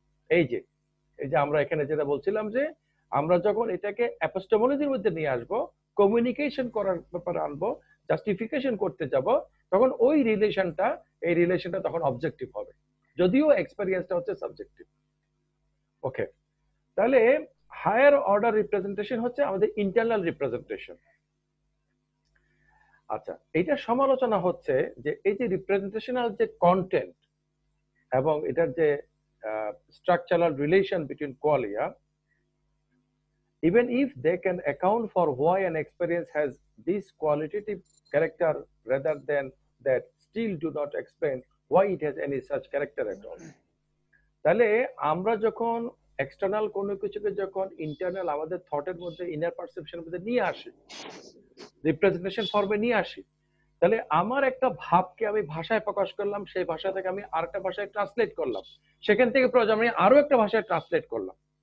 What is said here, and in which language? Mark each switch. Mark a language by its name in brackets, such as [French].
[Bangla] এই যে আমরা এখানে যেটা বলছিলাম যে আমরা যখন এটাকে এপিস্টেমোলজির মধ্যে নিয়ে আসবো, কমিউনিকেশন করার ব্যাপারে আনবো, জাস্টিফিকেশন করতে যাব, তখন ওই রিলেশনটা তখন অবজেক্টিভ হবে, যদিও এক্সপেরিয়েন্সটা হচ্ছে সাবজেক্টিভ। ওকে, তাহলে হায়ার অর্ডার রিপ্রেজেন্টেশন হচ্ছে আমাদের ইন্টারনাল রিপ্রেজেন্টেশন। আচ্ছা, এইটা সমালোচনা হচ্ছে যে এই যে রিপ্রেজেন্টেশনাল যে কন্টেন্ট এবং এটার যে [English] structural relation between qualia, even if they can account for why an experience has this qualitative character rather than that, still do not explain why it has any such character at all. [Bangla] তাহলে আমরা যখন external কোনো কিছুকে যখন internal আমাদের থটের মধ্যে, inner পারসেপশনের মধ্যে নিয়ে আসি, রিপ্রেজেন্টেশন ফর্মে নিয়ে আসি, তাহলে আমার একটা ভাবকে আমি ভাষায় প্রকাশ করলাম, সেই ভাষা থেকে আমি আরেকটা ভাষায় ট্রান্সলেট করলাম, সেখান থেকে প্রয়োজন আমি আরো একটা ভাষায় ট্রান্সলেট করলাম।